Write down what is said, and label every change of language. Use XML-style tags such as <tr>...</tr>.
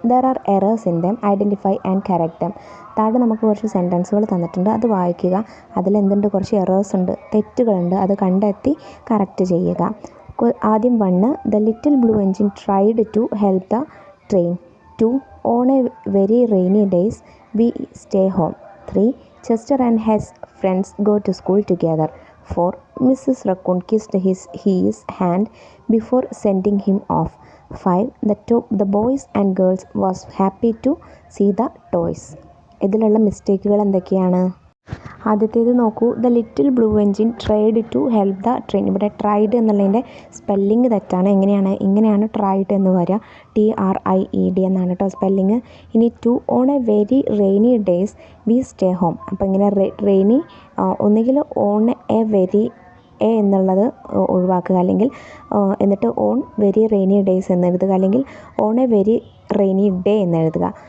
<en>There are errors in them, identify and correct them.</en> <ml>താഴെ നമുക്ക് കുറച്ച് സെൻറ്റൻസുകൾ തന്നിട്ടുണ്ട്, അത് വായിക്കുക. അതിലെന്തുണ്ട്? കുറച്ച് എറേഴ്സ് ഉണ്ട്, തെറ്റുകളുണ്ട്, അത് കണ്ടെത്തി കറക്റ്റ് ചെയ്യുക.</ml> <en>ആദ്യം 1 the little blue engine tried to help the train. 2 on a very rainy days we stay home. 3 Chester and his friends go to school together. 4 Mrs. Raccoon kissed his hand before sending him off. 5 the boys and girls was happy to see the toys.</en> <ml>ഇതിലുള്ള മിസ്റ്റേക്കുകൾ എന്തൊക്കെയാണ്? ആദ്യത്തേത് നോക്കൂ.</ml> <en>The little blue engine tried to help the train.</en> <ml>ഇവിടെ tried എന്നുള്ളതിൻ്റെ spelling തെറ്റാണ്. ഇങ്ങനെയാണ് tried എന്ന് വരിക. TRIED എന്നാണ് കേട്ടോ സ്പെല്ലിങ്.</ml> <en>ഇനി two on a very rainy days we stay home.</en> <ml>അപ്പോൾ ഇങ്ങനെ റെയിനി ഒന്നുകിൽ ഓൺ എ വെരി എന്നുള്ളത് ഒഴിവാക്കുക, അല്ലെങ്കിൽ എന്നിട്ട് ഓൺ വെരി റെയിനി ഡേയ്സ് എന്നെഴുതുക, അല്ലെങ്കിൽ on A very rainy day എന്നെഴുതുക.</ml>